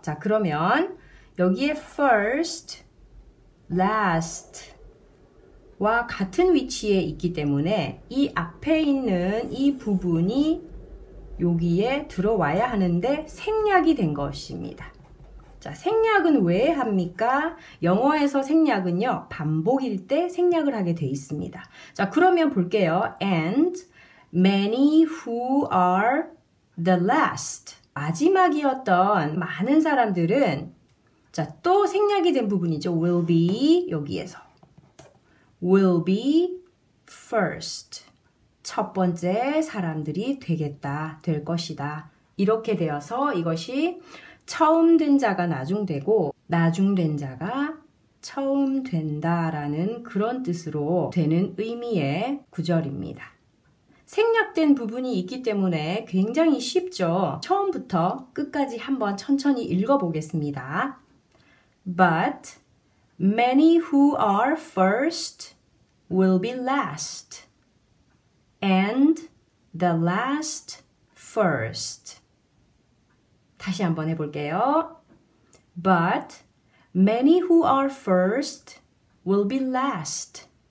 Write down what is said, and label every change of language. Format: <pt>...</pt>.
<ko>자, 그러면 여기에 first, last 와 같은 위치에 있기 때문에 이 앞에 있는 이 부분이 여기에 들어와야 하는데 생략이 된 것입니다. 자, 생략은 왜 합니까? 영어에서 생략은요, 반복일 때 생략을 하게 돼 있습니다. 자, 그러면 볼게요.</ko> <en>And many who are the last.</en> <ko>마지막이었던 많은 사람들은 자, 또 생략이 된 부분이죠.</ko> <en>will be</en> <ko>여기에서.</ko> <en>will be first.</en> <ko>첫 번째 사람들이 되겠다, 될 것이다. 이렇게 되어서 이것이 처음 된 자가 나중 되고 나중 된 자가 처음 된다라는 그런 뜻으로 되는 의미의 구절입니다. 생략된 부분이 있기 때문에 굉장히 쉽죠. 처음부터 끝까지 한번 천천히 읽어보겠습니다.</ko> <en>But many who are first will be last, and the last first.</en> <ko>다시 한번 해볼게요.</ko> <en>But many who are first will be last,</en>